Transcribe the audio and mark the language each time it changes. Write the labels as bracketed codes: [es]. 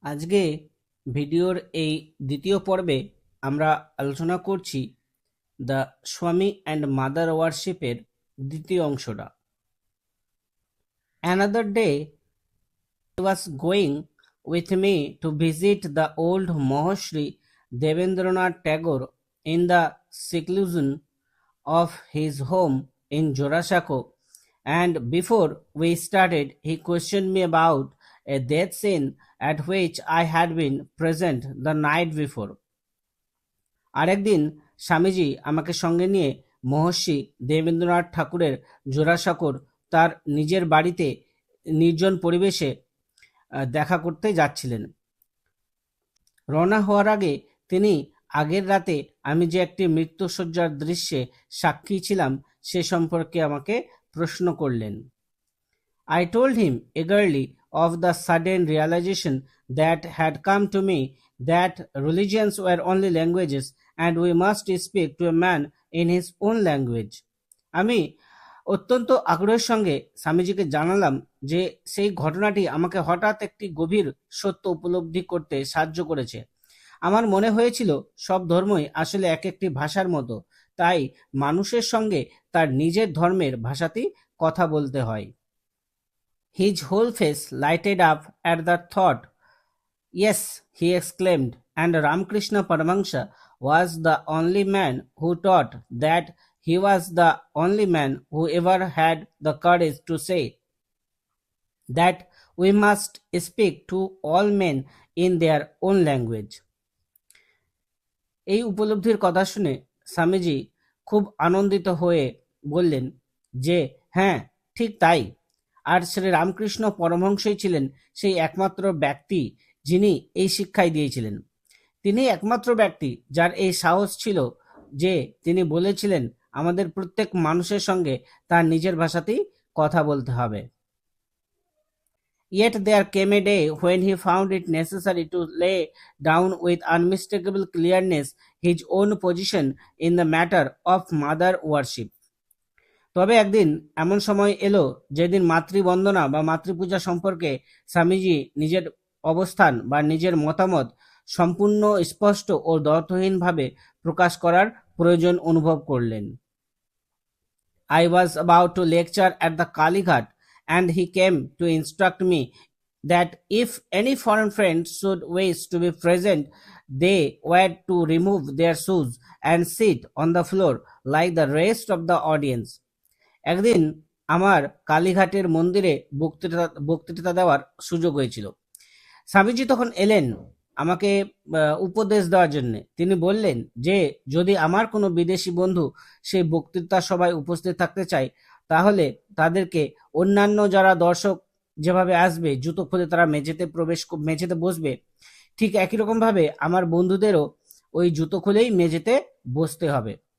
[bn] আজকে ভিডিওর এই দ্বিতীয় পর্বে আমরা আলোচনা করছি দ্য স্বামী অ্যান্ড মাদার ওয়ারশিপের দ্বিতীয় অংশটা। [en] Another day he was going with me to visit the old Mahashri Devendranath Tagore in the seclusion of his home in Jorashako, and before we started, he questioned me about a death scene at which I had been present the night before. [bn] আরেকদিন স্বামীজি আমাকে সঙ্গে নিয়ে মহর্ষি দেবেন্দ্রনাথ ঠাকুরের জোড়াসাঁকোর তার নিজের বাড়িতে নির্জন পরিবেশে দেখা করতে যাচ্ছিলেন। রওনা হওয়ার আগে তিনি আগের রাতে আমি যে একটি মৃত্যুশয্যার দৃশ্যে সাক্ষী ছিলাম সে সম্পর্কে আমাকে প্রশ্ন করলেন। [en] I told him eagerly of the sudden realization that had come to me that religions were only languages and we must speak to a man in his own language. [bn] আমি অত্যন্ত আগ্রহের সঙ্গে স্বামীজিকে জানালাম যে সেই ঘটনাটি আমাকে হঠাৎ একটি গভীর সত্য উপলব্ধি করতে সাহায্য করেছে। আমার মনে হয়েছিল সব ধর্মই আসলে এক একটি ভাষার মতো, তাই মানুষের সঙ্গে তার নিজের ধর্মের ভাষাতেই কথা বলতে হয়। [en] His whole face lighted up at the thought. Yes, he exclaimed, and Ramakrishna Paramahansa was the only man who taught that. He was the only man who ever had the courage to say that we must speak to all men in their own language. [bn] এই উপলব্ধির কথা শুনে স্বামীজি খুব আনন্দিত হয়ে বললেন যে হ্যাঁ, ঠিক তাই। আর শ্রী রামকৃষ্ণ পরমহংসই ছিলেন সেই একমাত্র ব্যক্তি যিনি এই শিক্ষাই দিয়েছিলেন। তিনি একমাত্র ব্যক্তি যার এই সাহস ছিল যে তিনি বলেছিলেন আমাদের প্রত্যেক মানুষের সঙ্গে তার নিজের ভাষাতেই কথা বলতে হবে। [en] Yet there came a day when he found it necessary to lay down with unmistakable clearness his own position in the matter of mother worship. [bn] তবে একদিন এমন সময় এলো যেদিন মাতৃবন্দনা বা মাতৃপূজা সম্পর্কে স্বামীজি নিজের অবস্থান বা নিজের মতামত সম্পূর্ণ স্পষ্ট ও দ্বন্দ্বহীনভাবে প্রকাশ করার প্রয়োজন অনুভব করলেন। [en] I was about to lecture at the Kalighat, and he came to instruct me that if any foreign friends should wish to be present, they were to remove their shoes and sit on the floor like the rest of the audience. [bn] একদিন আমার কালীঘাটের মন্দিরে বক্তৃতা দেওয়ার সুযোগ হয়েছিল। স্বামীজি তখন এলেন আমাকে উপদেশ দেওয়ার জন্য। তিনি বললেন যে যদি আমার কোনো বিদেশি বন্ধু সেই বক্তৃতা সভায় উপস্থিত থাকতে চায় তাহলে তাদেরকে অন্যান্য যারা দর্শক যেভাবে আসবে জুতো খুলে তারা মেঝেতে বসবে, ঠিক একই রকম ভাবে আমার বন্ধুদেরও ওই জুতো খুলেই মেঝেতে বসতে হবে।